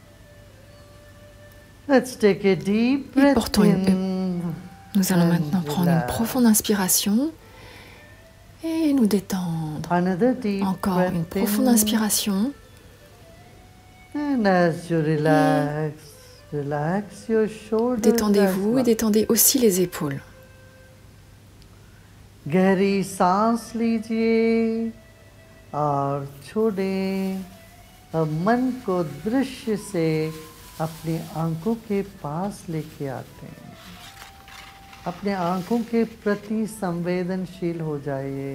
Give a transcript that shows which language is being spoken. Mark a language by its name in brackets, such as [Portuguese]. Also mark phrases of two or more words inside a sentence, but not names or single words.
[French] Et nous allons maintenant prendre une profonde inspiration et nous détendre. Encore une profonde inspiration. Détendez-vous et détendez aussi les épaules. [Hindi] गहरी सांस लीजिए और छोड़ें। अब मन को दृश्य से अपनी आंखों के पास लेके आते हैं। अपने आंखों के प्रति संवेदनशील हो जाइए।